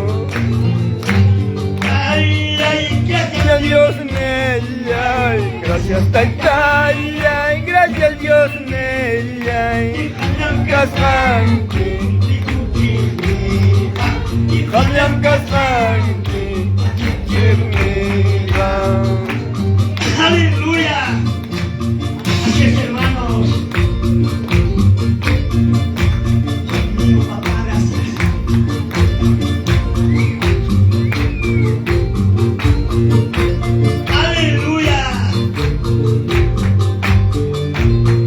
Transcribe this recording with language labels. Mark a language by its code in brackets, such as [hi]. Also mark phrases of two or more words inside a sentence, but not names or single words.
[es] Gracias Dios mío, ay, gracias Taitay, ay, gracias Dios mío, ay, kasangge, kanyang kasangge, kirmila. aleluya. Así es, hermanos. Papá, gracias. Aleluya.